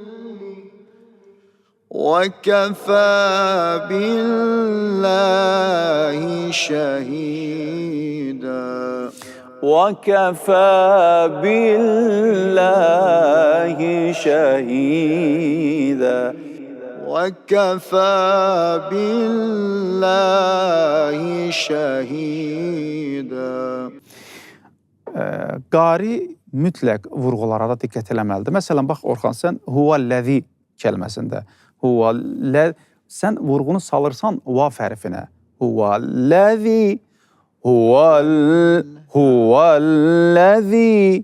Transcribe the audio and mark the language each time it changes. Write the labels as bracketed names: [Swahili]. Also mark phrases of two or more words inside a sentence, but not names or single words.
[Arabic] وكفى بالله شهيدا. وكفى بالله شهيدا. وكفى بالله شهيدا. [Azerbaijani] Qari mütləq vurğulara da diqqət eləməlidir. Məsələn, bax Orxan, sən huvəl-ləzi kəlməsində sən vurğunu salırsan vav hərfinə. [Arabic] هو الذي هو الذي.